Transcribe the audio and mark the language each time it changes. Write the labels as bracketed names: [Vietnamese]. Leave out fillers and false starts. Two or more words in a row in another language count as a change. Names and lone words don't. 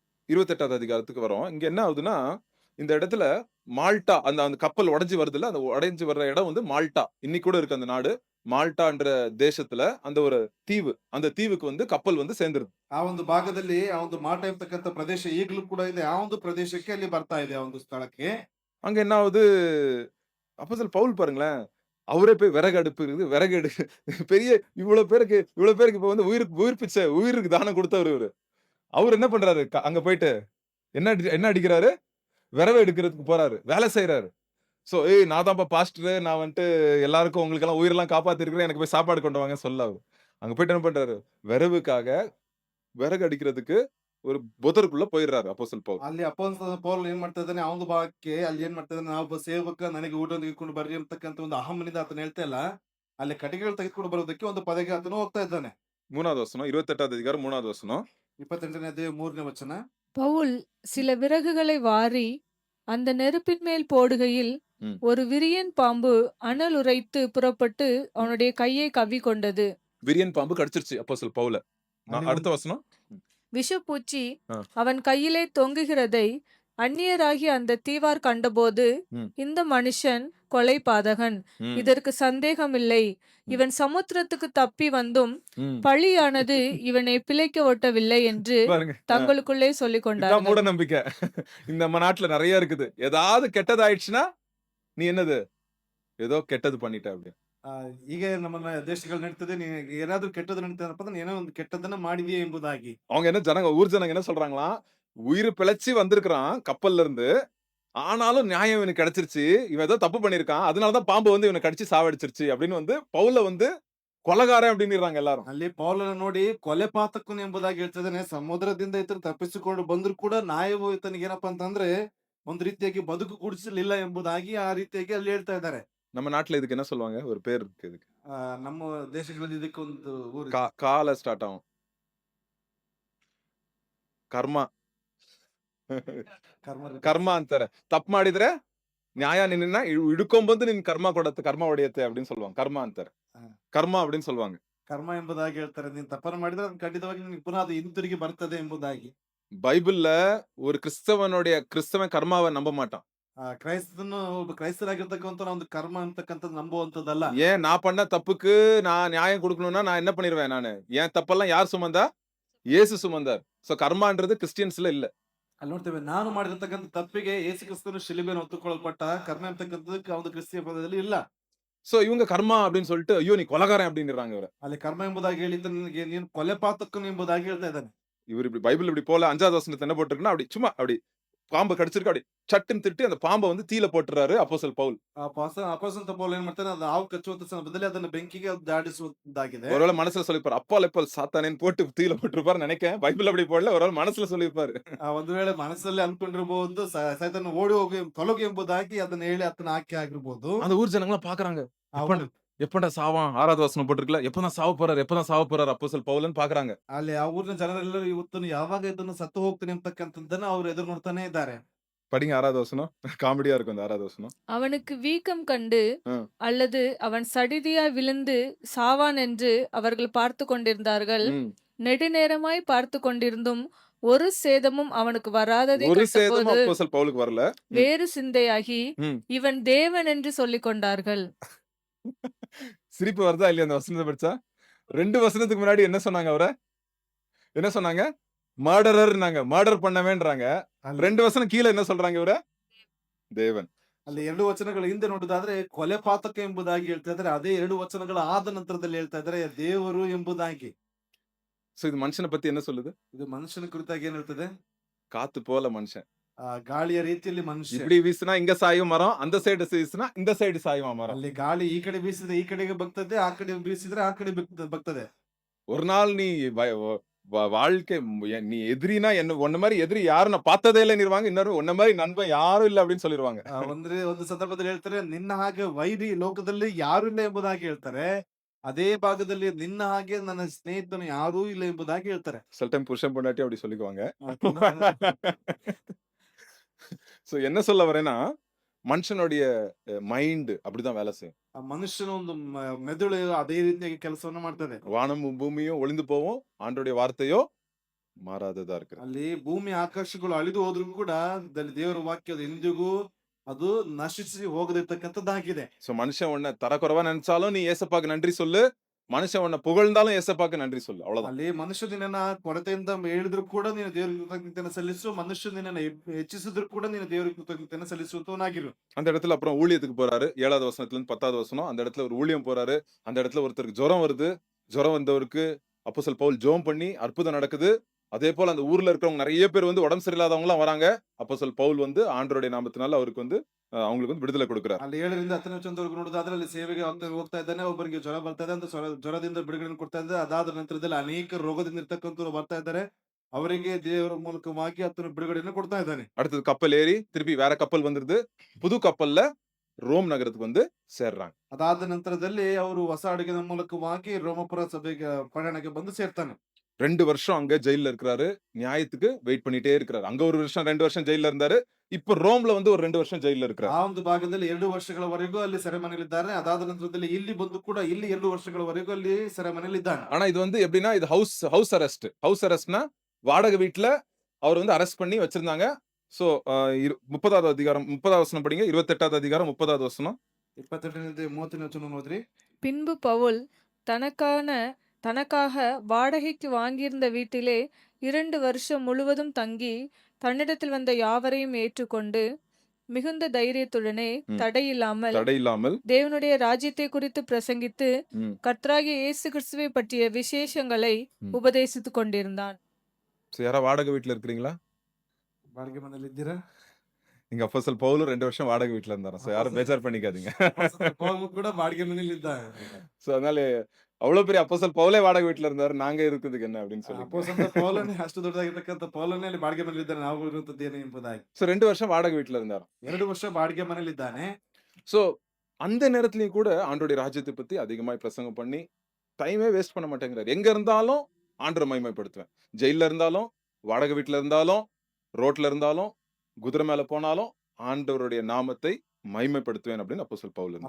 [Tamil] 28வது அதிகாரத்துக்கு வரோம். இங்க என்ன ஆகுதுன்னா, இந்த இடத்துல மால்டா அந்த அந்த கப்பல் உடைஞ்சு வருதுல்ல, அந்த உடைஞ்சு வர்ற இடம் வந்து மால்டா. இன்னைக்கு கூட இருக்கு அந்த நாடு. மால்டான்ற தேசத்துல அந்த ஒரு தீவு. அந்த தீவுக்கு வந்து கப்பல் வந்து சேர்ந்துருது. [Kannada] ಆ ಒಂದು ಭಾಗದಲ್ಲಿ ಆ ಒಂದು ಮಾಟ ಇರ್ತಕ್ಕಂಥ ಪ್ರದೇಶ ಈಗಲೂ ಕೂಡ ಇದೆ. ಆ ಒಂದು ಪ್ರದೇಶಕ್ಕೆ ಅಲ್ಲಿ ಬರ್ತಾ ಇದೆ ಆ ಒಂದು ಸ್ಥಳಕ್ಕೆ. [Tamil] அங்க என்ன ஆவுது, அப்போஸ்தலர் பவுல் பாருங்களேன், அவரே போய் விறகு அடுப்பு இருக்குது. விறகு எடு பெரிய இவ்வளோ பேருக்கு இப்ப வந்து உயிர் பிச்சை, உயிருக்கு தானம் குடுத்தவரு இவரு. அவரு என்ன பண்றாரு? அங்க போயிட்டு என்ன அடிக்கிறாரு? விறகு எடுக்கிறதுக்கு போறாரு. வேலை செய்றாரு. சோ, "ஏய் நான் தான்ப்பா பாஸ்டரு. நான் வந்துட்டு எல்லாருக்கும் உங்களுக்கெல்லாம் உயிரெல்லாம் காப்பாத்திருக்கிறேன். எனக்கு போய் சாப்பாடு கொண்டு வாங்கன்னு" சொல்லல அவரு. அங்க போயிட்டு என்ன பண்றாரு? விறகுக்காக விறகு அடிக்கிறதுக்கு ஒரு புதருக்குள்ள போயிடுறாரு அப்போஸ்தலர் பவுல். [Kannada] ಅಲ್ಲಿ ಅಪೊಸ್ತಲ ಪೌಲ್ ಏನ್ ಮಾಡ್ತಾ ಇದ್ದಾನೆ, ಆ ಒಂದು ಭಾಗಕ್ಕೆ ಅಲ್ಲಿ ಏನ್ ಮಾಡ್ತಾ ಇದ್ದಾನೆ, ನಾವೊಬ್ಬ ಸೇವಕ ನನಗೆ ಊಟ ತೆಗೆದುಕೊಂಡು ಬರ್ರಿ ಅಂತಕ್ಕಂಥ ಒಂದು ಅಹಂನಿಂದ ಆತನು ಹೇಳ್ತಾ ಇಲ್ಲ. ಅಲ್ಲಿ ಕಟ್ಟಿಗೆಗಳು ತೆಗೆದುಕೊಂಡು ಬರೋದಕ್ಕೆ ಒಂದು ಪದಕ್ಕೆ ಆತನು ಹೋಗ್ತಾ ಇದ್ದಾನೆ. [Tamil] 3வது வசனம், 28வது அதிகாரம் 3வது வசனம். [Kannada] 28ನೇ ಅಧ್ಯಾಯ 3ನೇ ವಚನ. [Tamil] பவுல் சில விறகுகளை வாரி அந்த நெருப்பின் மேல் போடுகையில் ம். ஒரு விரியன் பாம்பு அனல் உரைத்து புறப்பட்டு அவனுடைய கையை கவ்விக்கொண்டது. விரியன் பாம்பு கடிச்சிருச்சு அப்போஸ்தலர் பவுல. [Kannada] ಅಲ್ಲಿ [Tamil] அடுத்த [Kannada] ಒಂದು [Tamil] வசனம். விஷப்பூச்சி ஆ. அவன் கையிலே தொங்குகிறதை அந்நியராகிய அந்த தீவார் கண்டபோது, ம். இந்த மனுஷன் கொலைபாதகன், ம். இதற்கு சந்தேகமில்லை. இவன் சமுத்திரத்துக்கு தப்பி வந்தும் ம். பழியானது இவனை பிழைக்க ஒட்டவில்லை என்று பாருங்க. தங்களுக்குள்ளே சொல்லிக் இதான் கொண்டார்கள். மூட நம்பிக்கை. இந்த நம்ம நாட்டுல நெறைய இருக்குது. ஏதாவது கெட்டது ஆயிடுச்சுன்னா, நீ என்னது? ஏதோ கெட்டது பண்ணிட்ட அப்படி. [Kannada] ಆ, ಈಗ ನಮ್ಮ ದೇಶಗಳು ನಡೀತದೆ, ನಿನಗೆ ಏನಾದ್ರೂ ಕೆಟ್ಟದ್ದು ನಡೀತದಪ್ಪ ಅಂದ್ರೆ ಏನೋ ಒಂದು ಕೆಟ್ಟದನ್ನ ಮಾಡಿದೆಯೇ ಎಂಬುದಾಗಿ. [Tamil] அவங்க என்ன ஊர் ஜனங்க என்ன சொல்றாங்களாம்? உயிர் பிழைச்சு வந்திருக்கிறான் கப்பல்ல இருந்து. ஆனாலும் நியாயம் இவனுக்கு கிடைச்சிருச்சு. இவன் ஏதோ தப்பு பண்ணியிருக்கான். அதனால தான் பாம்பு வந்து இவன கடிச்சு சாவடிச்சிருச்சு அப்படின்னு வந்து பவுல வந்து கொலைகாரன் அப்படின்னுறாங்க எல்லாரும். [Kannada] ಅಲ್ಲಿ ಪೌಲನ ನೋಡಿ ಕೊಲೆ ಪಾತಕನು ಎಂಬುದಾಗಿ ಹೇಳ್ತಿದ್ದಾನೆ. ಸಮುದ್ರದಿಂದ ಈತನು ತಪ್ಪಿಸಿಕೊಂಡು ಬಂದ್ರು ಕೂಡ ನ್ಯಾಯವು ಈತನಿಗೆ ಏನಪ್ಪಾ ಅಂತಂದ್ರೆ ಒಂದು ರೀತಿಯಾಗಿ ಬದುಕು ಗುಡಿಸಲಿಲ್ಲ ಎಂಬುದಾಗಿ ಆ ರೀತಿಯಾಗಿ ಅಲ್ಲಿ ಹೇಳ್ತಾ ಇದ್ದಾರೆ. [Tamil] நம்ம நாட்டுல இதுக்கு என்ன சொல்லுவாங்க? ஒரு பேர் இருக்கு இதுக்கு. [Kannada] ನಮ್ಮ ದೇಶಗಳಲ್ಲಿ ಇದಕ್ಕೊಂದು ಊರು [Tamil] கால ஸ்டார்ட் ஆகும். [Kannada] ಕರ್ಮ. ಕರ್ಮ. ಕರ್ಮ ಅಂತಾರೆ. ತಪ್ಪು ಮಾಡಿದ್ರೆ ನ್ಯಾಯ ನಿನ್ನನ್ನ ಹಿಡ್ಕೊಂಡ್ಬಂದು ನಿನ್ ಕರ್ಮ ಹೊಡೆಯುತ್ತೆ [Tamil] அப்படின்னு சொல்லுவாங்க. [Kannada] கர்மா ಅಂತಾರೆ. ಆ, [Tamil] கர்மா அப்படின்னு சொல்லுவாங்க. [Kannada] ಕರ್ಮ ಎಂಬುದಾಗಿ ಹೇಳ್ತಾರೆ. ನೀನ್ ತಪ್ಪನ್ನು ಮಾಡಿದ್ರೆ ಅದು ಖಂಡಿತವಾಗಿ ನಿನಗೆ ಪುನಃ ಅದು ಹಿಂತಿರುಗಿ ಬರ್ತದೆ ಎಂಬುದಾಗಿ. [Tamil] பைபிள்ல ஒரு கிறிஸ்தவன் கர்மாவை நம்ப மாட்டான். [Kannada] ಕ್ರೈಸ್ತನು ಒಬ್ಬ ಕ್ರೈಸ್ತರಾಗಿರ್ತಕ್ಕಂಥ ಒಂದು ಕರ್ಮ ಅಂತಕ್ಕಂಥದ್ದು ನಂಬುವಂತದ್ದಲ್ಲ. [Tamil] ஏன் நான் பண்ண தப்புக்கு நான் நியாயம் குடுக்கணும்னா நான் என்ன பண்ணிருவேன் நானு? என் தப்பெல்லாம் யார் சுமந்தா? இயேசு சுமந்தார். சோ கர்மான்றது கிறிஸ்டியன்ஸ்ல இல்ல. [Kannada] ಅಲ್ಲಿ ನೋಡ್ತೇವೆ, ನಾನು ಮಾಡಿರ್ತಕ್ಕಂಥ ತಪ್ಪಿಗೆ ಯೇಸು ಕ್ರಿಸ್ತನು ಶಿಲುಬೆಯನ್ನು ಹೊತ್ತುಕೊಳ್ಳಲ್ಪಟ್ಟ ಕರ್ಮ ಅಂತಕ್ಕಂಥದ್ದು ಒಂದು ಕ್ರಿಸ್ತಿಯ ಪದದಲ್ಲಿ ಇಲ್ಲ. [Tamil] சோ இவங்க கர்மா அப்படின்னு சொல்லிட்டு, ஐயோ நீ கொலைகாரன் அப்படின்னுறாங்க இவர. [Kannada] ಅಲ್ಲಿ ಕರ್ಮ ಎಂಬುದಾಗಿ ಹೇಳಿದ್ದು ನಿನಗೆ ನೀನು ಕೊಲೆ ಪಾತಕನು ಎಂಬುದಾಗಿ ಹೇಳ್ತಾ ಇದ್ದಾನೆ. [Tamil] இவரு இப்படி பைபிள் இப்படி போல 5வது வசனத்துல என்ன போட்டிருக்குன்னா, அப்படி சும்மா அப்படி பாம்பு கடிச்சிருக்கு அப்படி சட்டுன்னு திட்டி அந்த பாம்ப வந்து தீல போட்டுறாரு அப்போஸ்தலர் பவுல். [Kannada] ಅಪೊಸ್ತಲ ಪೌಲ ಏನ್ ಮಾಡ್ತಾನೆ, ಅದು ಹಾವು ಕಚ್ಚುವಂತ ಸಂದರ್ಭದಲ್ಲಿ ಅದನ್ನು ಬೆಂಕಿಗೆ ದಾಟಿಸುವುದಾಗಿದೆ. [Tamil] ஒருவேளை மனசுல சொல்லிருப்பாரு. அப்பால் எப்பால் சாத்தானேன்னு போட்டு தீல போட்டிருப்பாருன்னு நினைக்கிறேன். பைபிள் அப்படி போடல. ஒருவேளை மனசுல சொல்லியிருப்பாரு. [Kannada] ಒಂದು ವೇಳೆ ಮನಸ್ಸಲ್ಲಿ ಅನ್ಕೊಂಡಿರಬಹುದು, ಸೈತಾನ ಓಡಿ ಹೋಗಿ ತೊಲಗು ಎಂಬುದಾಗಿ ಅದನ್ನ ಹೇಳಿ ಆತನ ಆಕೆ ಆಗಿರ್ಬೋದು. [Tamil] அந்த ஊர் ஜனங்கலாம் பாக்குறாங்க. ಆ எப்ப [Kannada] ಊರು- [Tamil] எப்படா சாவான்? 6வது வசனம் போட்டிருக்குல்ல. எப்பதான் சாவ போறாரு அப்போஸ்தலர் பவுல்ன்னு பாக்குறாங்க. [Kannada] ಅಲ್ಲಿ ಆ ಊರಿನ ಜನರೆಲ್ಲರೂ ಇವತ್ತು ಯಾವಾಗ ಇದನ್ನು ಸತ್ತು ಹೋಗ್ತಾನೆ ಅಂತಕ್ಕಂಥದ್ದನ್ನ ಅವ್ರು ಎದುರು ನೋಡ್ತಾನೆ ಇದ್ದಾರೆ. [Tamil] படிங்க 6வது வசனம். காமெடியா இருக்கும் அந்த 6வது வசனம். அவனுக்கு வீக்கம் கண்டு ஆ. அல்லது அவன் சடிதியாய் விழுந்து சாவான் என்று அவர்கள் பார்த்து கொண்டிருந்தார்கள். ம். நெடுநேரமாய் பார்த்து கொண்டிருந்தும் ஒரு சேதமும் அவனுக்கு வராததை ஒரு சேதமும் கண்டபோது அப்போஸ்தலர் பவுலுக்கு வரல. வேறு சிந்தையாகி ம். இவன் தேவன் என்று சொல்லிக் கொண்டார்கள். சிரிப்பு வருதா இல்லையா அந்த வசனத்தை படிச்சா? 2 வசனத்துக்கு முன்னாடி என்ன சொன்னாங்க அவர? என்ன சொன்னாங்க? மர்டரர்னாங்க. மர்டர் பண்ணவேன்றாங்க. [Kannada] ಅಲ್ಲಿ [Tamil] 2 வசனம் கீழ என்ன சொல்றாங்க இவர? தேவன். [Kannada] ಅಲ್ಲಿ 2 ವಚನಗಳ ಹಿಂದೆ ನೋಡುವುದಾದ್ರೆ ಕೊಲೆ ಪಾತಕ ಎಂಬುದಾಗಿ ಹೇಳ್ತಾ ಇದ್ದಾರೆ. ಅದೇ 2 ವಚನಗಳ ಆದ ನಂತರದಲ್ಲಿ ಹೇಳ್ತಾ ಇದ್ದಾರೆ ದೇವರು ಎಂಬುದಾಗಿ. [Tamil] சோ இது மனுஷன பத்தி என்ன சொல்லுது? [Kannada] ಇದು ಮನುಷ್ಯನ ಕುರಿತಾಗಿ ಏನ್ ಹೇಳ್ತದೆ? [Tamil] காத்து போல மனுஷன். [Kannada] ಗಾಳಿಯ ರೀತಿಯಲ್ಲಿ ಮನುಷ್ಯ. [Tamil] இப்படி வீசுனா இங்க சாயும் மரம், அந்த சைடு வீசுனா இந்த சைடு சாயுமா மரம். [Kannada] ಅಲ್ಲಿ ಗಾಳಿ ಈ ಕಡೆ ಬೀಸಿದ್ರೆ ಈ ಕಡೆಗೆ ಬಗ್ತದೆ, ಆ ಕಡೆ ಬೀಸಿದ್ರೆ ಆ ಕಡೆ ಬಗ್ತದೆ. [Tamil] ஒரு நாள் நீ வாழ்க்கை நீ எதிரினா என்ன உன்ன மாதிரி எதிரி யாரும் நான் பார்த்ததே இல்லைன்னுருவாங்க. இன்னொரு உன்ன மாதிரி நண்பன் யாரும் இல்ல அப்படின்னு சொல்லிருவாங்க. [Kannada] ಅಂದ್ರೆ ಒಂದು ಸಂದರ್ಭದಲ್ಲಿ ಹೇಳ್ತಾರೆ, ನಿನ್ನ ಹಾಗೆ ವೈರಿ ಲೋಕದಲ್ಲಿ ಯಾರು ಇಲ್ಲ ಎಂಬುದಾಗಿ ಹೇಳ್ತಾರೆ. ಅದೇ ಭಾಗದಲ್ಲಿ ನಿನ್ನ ಹಾಗೆ ನನ್ನ ಸ್ನೇಹಿತನು ಯಾರೂ ಇಲ್ಲ ಎಂಬುದಾಗಿ ಹೇಳ್ತಾರೆ. [Tamil] சில டைம் புருஷன் பொண்டாட்டி அப்படி சொல்லிக்குவாங்க. ಆ, சோ என்ன சொல்ல வரேன்னா, மனுஷனுடைய மைண்ட் அப்படிதான் வேலை செய்யும். [Kannada] ಆ ಮನುಷ್ಯನ ಒಂದು ಮೆದುಳು ಅದೇ ರೀತಿಯಾಗಿ ಕೆಲಸವನ್ನ ಮಾಡ್ತದೆ. [Tamil] வானமும் பூமியும் ஒளிந்து போவும். ஆண்டவருடைய வார்த்தையோ மாறாததா இருக்கிறது. [Kannada] ಅಲ್ಲಿ ಭೂಮಿ ಆಕಾಶಗಳು ಅಳಿದು ಹೋದ್ರು ಕೂಡ ದೇವರ ವಾಕ್ಯ ಅದು ಎಂದಿಗೂ ಅದು ನಶಿಸಿ ಹೋಗದಿರ್ತಕ್ಕಂಥದ್ದಾಗಿದೆ. [Tamil] சோ மனுஷன் உன்னை தரக்குறைவா நினைச்சாலும் நீ ஏசப்பாக்கு நன்றி சொல்லு. மனுஷன் உன்னை புகழ்ந்தாலும் ஏசப்பாக்கு நன்றி சொல்லு. அவ்வளவுதான். [Kannada] ಅಲ್ಲಿ ಮನುಷ್ಯ ನಿನ್ನನ್ನ ಕೊರತೆಯಿಂದ ಹೇಳಿದ್ರು ಕೂಡ ನೀನು ದೇವರಿಗೆ ಕೃತಜ್ಞತೆಯನ್ನು ಸಲ್ಲಿಸು. ಮನುಷ್ಯ ನಿನ್ನನ್ನ ಹೆಚ್ಚಿಸಿದ್ರು ಕೂಡ ನೀನು ದೇವರಿಗೆ ಕೃತಜ್ಞತೆಯನ್ನು ಸಲ್ಲಿಸುವಂತವನಾಗಿರು. [Tamil] அந்த இடத்துல அப்புறம் ஊழியத்துக்கு போறாரு. 7வது வசனத்துல இருந்து 10வது வசனம். அந்த இடத்துல ஒரு ஊழியம் போறாரு. அந்த இடத்துல ஒருத்தருக்கு ஜுரம் வருது. ஜுரம் வந்தவருக்கு அப்போஸ்தலன் பவுல் ஜெபம் பண்ணி அற்புதம் நடக்குது. அதே போல அந்த ஊர்ல இருக்கிறவங்க நிறைய பேர் வந்து உடம்பு சரியில்லாதவங்க எல்லாம் வராங்க. அப்போஸ்தலன் பவுல் வந்து ஆண்டவருடைய நாமத்தினால அவருக்கு வந்து அவங்களுக்கு வந்து விடுதலை கொடுக்கிறார். [Kannada] ಅಲ್ಲಿ 7ರಿಂದ 10ನೇ ವಚನದವರೆಗೂ ನೋಡೋದಾದ್ರೆ ಅಲ್ಲಿ ಸೇವೆಗೆ ಹೋಗ್ತಾ ಇದ್ದಾನೆ. ಒಬ್ಬರಿಗೆ ಜ್ವರ ಬರ್ತಾ ಇದೆ ಅಂತ ಜ್ವರದಿಂದ ಬಿಡುಗಡೆ ಕೊಡ್ತಾ ಇದ್ದಾರೆ. ಅದಾದ ನಂತರದಲ್ಲಿ ಅನೇಕ ರೋಗದಿಂದ ಇರ್ತಕ್ಕಂಥವ್ರು ಬರ್ತಾ ಇದ್ದಾರೆ. ಅವರಿಗೆ ದೇವರ ಮೂಲಕವಾಗಿ ಆತನು ಬಿಡುಗಡೆಯನ್ನು ಕೊಡ್ತಾ ಇದ್ದಾನೆ. [Tamil] அடுத்தது கப்பல் ஏறி திருப்பி வேற கப்பல் வந்துருது. புது கப்பல்ல ரோம் நகரத்துக்கு வந்து சேர்றாங்க. [Kannada] ಅದಾದ ನಂತರದಲ್ಲಿ ಅವರು ಹೊಸ ಹಡಗಿನ ಮೂಲಕವಾಗಿ ರೋಮಪುರ ಸಭೆಗೆ ಪಯಣಕ್ಕೆ ಬಂದು ಸೇರ್ತಾನೆ. [Tamil] 2 வருஷம் அங்க ஜெயில்ல இருக்கிறாரு. நியாயத்துக்கு வெயிட் பண்ணிட்டே இருக்கிறாரு. அங்க 1 வருஷம் 2 வருஷம் ஜெயில்ல இருந்தாரு. இப்ப ரோம்ல வந்து ஒரு 2 வருஷம் ஜெயில்ல இருக்கிறாரு. [Kannada] ಆ ಒಂದು ಭಾಗದಲ್ಲಿ 2 ವರ್ಷಗಳವರೆಗೂ ಅಲ್ಲಿ ಸೆರೆಮನೆಯಲ್ಲಿದ್ದಾರೆ. ಅದಾದ ನಂತರದಲ್ಲಿ ಇಲ್ಲಿ ಬಂದು ಕೂಡ ಇಲ್ಲಿ 2 ವರ್ಷಗಳವರೆಗೂ ಅಲ್ಲಿ ಸೆರೆಮನೆಯಲ್ಲಿದ್ದಾನೆ. [Tamil] ஆனா இது வந்து எப்படின்னா இது [English] house arrest. [Tamil] ஹவுஸ் அரெஸ்ட்னா வாடகை வீட்ல அவர் வந்து அரெஸ்ட் பண்ணி வச்சிருந்தாங்க. சோ 30வது அதிகாரம் 30வது வசனம் படிங்க. 28வது அதிகாரம் 30வது வசனம். [Kannada] 28ನೇ 30ನೇ ವಚನ ಓದ್ರಿ. [Tamil] பின்பு பவுல் தனக்காக வாடகைக்கு வாங்கியிருந்த வீட்டிலே 2 வருஷம் முழுவதும் தங்கி தன்னிடத்தில் வந்த யாவரையும் ஏற்றுக்கொண்டு மிகுந்த தைரியத்துடனே ம். தடையில்லாமல் தேவனுடைய ராஜ்யத்தை குறித்து பிரசங்கித்து ம். கர்த்தராகிய இயேசு கிறிஸ்துவை பற்றிய விசேஷங்களை ம். உபதேசித்துக் கொண்டிருந்தான். சோ யாரா வாடகை வீட்ல இருக்கிறீங்களா? [Kannada] ಬಾಡಿಗೆ ಮನೆಯಲ್ಲಿ ಇದ್ದೀರಾ? [Tamil] நீங்க அப்போஸ்தலன் பவுலும் 2 வருஷம் வாடகை வீட்ல இருந்தாராம். சோ யாரும் பேஜார் பண்ணிக்காதீங்க. [Kannada] ಪೌಲನು ಕೂಡ ಬಾಡಿಗೆ ಮನೆಯಲ್ಲಿ ಇದ್ದಾನೆ. [Tamil] சோ அதனால அவ்வளவு பெரிய அப்போஸ்தலன் பவுலே வாடகை வீட்ல இருந்தாரு. நாங்க இருக்கிறதுக்கு என்ன அப்படின்னு சொல்லி. [Kannada] ಅಪೊಸ್ತಲ ಪೌಲನೇ ಅಷ್ಟು ದೊಡ್ಡದಾಗಿರ್ತಕ್ಕಂಥ ಪೌಲನೇ ಅಲ್ಲಿ ಬಾಡಿಗೆ ಮನೆಯಲ್ಲಿ ಇದ್ದಾನೆ. ನಾವು ಇರುವಂತದ್ದು ಏನು ಎಂಬುದಾಗಿ. [Tamil] சோ 2 வருஷம் வாடகை வீட்ல இருந்தாராம். [Kannada] 2 ವರ್ಷ ಬಾಡಿಗೆ ಮನೆಯಲ್ಲಿ ಇದ್ದಾನೆ. [Tamil] சோ அந்த நேரத்திலயும் கூட ஆண்டவருடைய ராஜ்யத்தை பத்தி அதிகமாய் பிரசங்கம் பண்ணி [English] time waste [Tamil] பண்ண மாட்டேங்கிறாரு. எங்க இருந்தாலும் ஆண்டவரை மகிமைப்படுத்துவேன். ஜெயில்ல இருந்தாலும், வாடகை வீட்ல இருந்தாலும், ரோட்ல இருந்தாலும், குதிரை மேல போனாலும் ஆண்டவருடைய நாமத்தை மகிமைப்படுத்துவேன் அப்படின்னு அப்போஸ்தலன் பவுல் இருந்தார்.